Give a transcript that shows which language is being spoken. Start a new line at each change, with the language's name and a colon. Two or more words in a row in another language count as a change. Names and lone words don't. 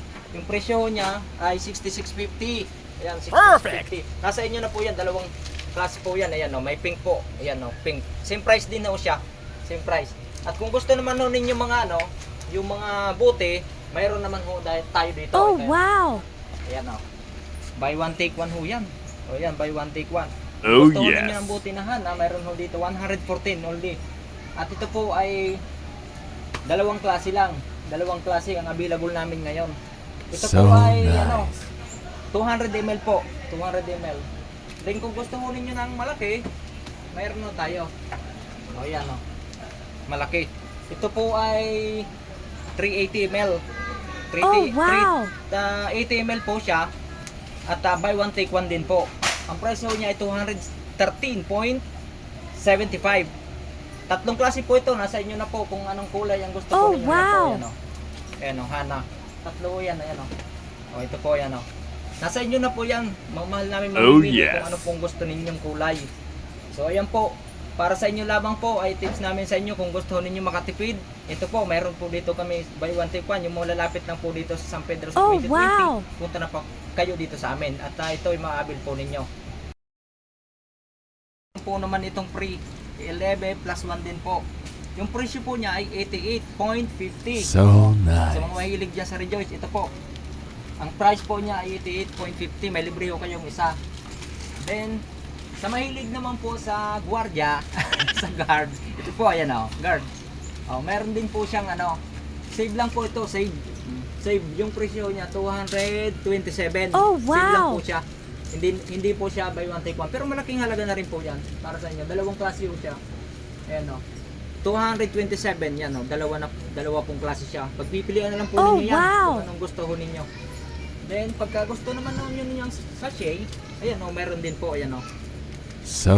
Filipino: Yung presyo niya ay 66.50. Ayan, 66.50. Nasa inyo na po yan, dalawang klase po yan. Ayan, may pink po. Ayan, pink.
English: Same price
Filipino: din na siya.
English: Same price.
Filipino: At kung gusto naman ho ninyo mga yung mga bote, mayroon naman ho tayo dito. Oh, Ito,
English: wow!
Filipino: ayan
English: buy one take one
Filipino: ho yan. Ayan,
English: buy one take one. Oh,
Filipino: Gusto ho ninyo
English: yes.
Filipino: ng bote na Hana, mayroon ho dito 114 only. At ito po ay dalawang klase lang. Dalawang klase ang available namin ngayon. Ito
English: So
Filipino: po ay
English: nice.
Filipino: 200 ml po. 200 ml. Then kung gusto mo ninyo ng malaki, mayroon na tayo. Ayan malaki. Ito po ay 380 ml.
English: Oh, wow!
Filipino: 80 ml po siya. At
English: buy one take one
Filipino: din po. Ang presyo niya ay 213.75. Tatlong klase po ito. Nasa inyo na po kung anong kulay ang gusto Oh, po ninyo.
English: wow!
Filipino: Ayan Hana. Tatlo yan. Ayan ito po yan Nasa inyo na po yan. Mahal namin Oh, mamimili
English: yes.
Filipino: kung ano pong gusto ninyong kulay. So ayan po. Para sa inyo lamang po ay tips namin sa inyo kung gusto ninyo makatipid. Ito po, mayroon po dito kami
English: buy one take one.
Filipino: Yung mga lalapit lang po dito sa San Pedro sa Oh, 2020.
English: wow!
Filipino: Punta na po kayo dito sa amin. At ito ay maabil po ninyo. Po naman itong free 11 plus 1 din po. Yung presyo po niya ay 88.50.
English: So
Filipino: Sa mga
English: nice.
Filipino: mahilig dyan sa Rejoice, ito po. Ang price po niya ay 88.50. May libre ho kayong isa. Then, sa mahilig naman po sa gwardiya, sa guard, ito po, ayan guard. Meron din po siyang save lang po ito, save. Save, yung presyo niya, 227. Oh, Save lang
English: wow!
Filipino: po siya. Hindi po siya
English: buy one take one.
Filipino: Pero malaking halaga na rin po yan para sa inyo. Dalawang klase po siya. Ayan 227 yan dalawa pong klase siya. Pagpipilian na lang po Oh, ninyo yan
English: wow!
Filipino: kung anong gusto ho ninyo. Then pagka gusto naman ninyo yung sachet, ayan meron din po, ayan 11